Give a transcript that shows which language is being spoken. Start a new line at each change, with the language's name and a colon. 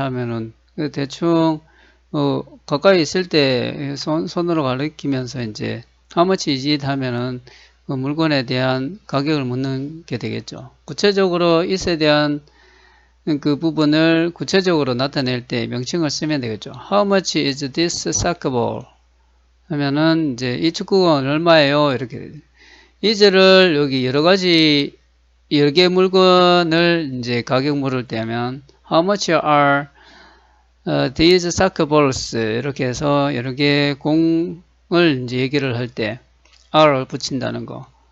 Korean: 하면은 대충 가까이 있을 때 손으로 가리키면서 이제
English: How much is it?
Korean: 하면은 그 물건에 대한 가격을 묻는 게 되겠죠. 구체적으로 it에 대한 그 부분을 구체적으로 나타낼 때 명칭을 쓰면 되겠죠.
English: How much is this soccer ball?
Korean: 하면은 이제 이 축구공은 얼마예요? 이렇게 되죠. is를 여기 여러 개 물건을 이제 가격 물을 때 하면
English: How much are these soccer balls?
Korean: 이렇게 해서 여러 개 공을 이제 얘기를 할 때 are 붙인다는 거.